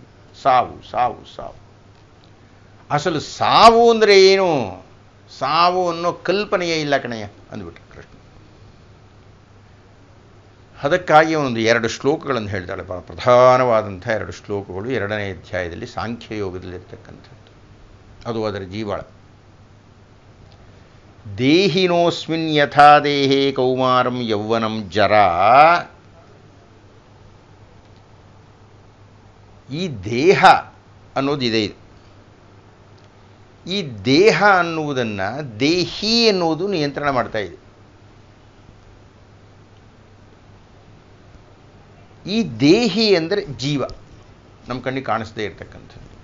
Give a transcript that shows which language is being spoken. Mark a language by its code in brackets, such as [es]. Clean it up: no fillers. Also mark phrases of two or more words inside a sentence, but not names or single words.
[kn] ಸಾವು ಸಾವು ಸಾವು. ಅಸಲು ಸಾವು ಅಂದರೆ ಏನು? ಸಾವು ಅನ್ನೋ ಕಲ್ಪನೆಯೇ ಇಲ್ಲ ಕಣಯ್ಯ ಅಂದ್ಬಿಟ್ರೆ ಕೃಷ್ಣ. ಅದಕ್ಕಾಗಿ ಅವನೊಂದು 2 ಶ್ಲೋಕಗಳನ್ನು ಹೇಳ್ತಾಳೆ, ಪ್ರಧಾನವಾದಂಥ 2 ಶ್ಲೋಕಗಳು 2ನೇ ಅಧ್ಯಾಯದಲ್ಲಿ ಸಾಂಖ್ಯಯೋಗದಲ್ಲಿರ್ತಕ್ಕಂಥದ್ದು. ಅದು ಅದರ ಜೀವಾಳ. [sa] ದೇಹಿನೋಸ್ಮಿನ್ ಯಥಾ ದೇಹೇ ಕೌಮಾರಂ ಯೌವನಂ ಜರಾ. [kn] ಈ ದೇಹ ಅನ್ನೋದಿದೆ. ಈ ದೇಹ ಅನ್ನುವುದನ್ನು ದೇಹಿ ಎನ್ನುವುದು ನಿಯಂತ್ರಣ ಮಾಡ್ತಾ ಇದೆ. ಈ ದೇಹಿ ಅಂದರೆ ಜೀವ, ನಮ್ಮ ಕಣ್ಣಿಗೆ ಕಾಣಿಸದೇ ಇರತಕ್ಕಂಥದ್ದು.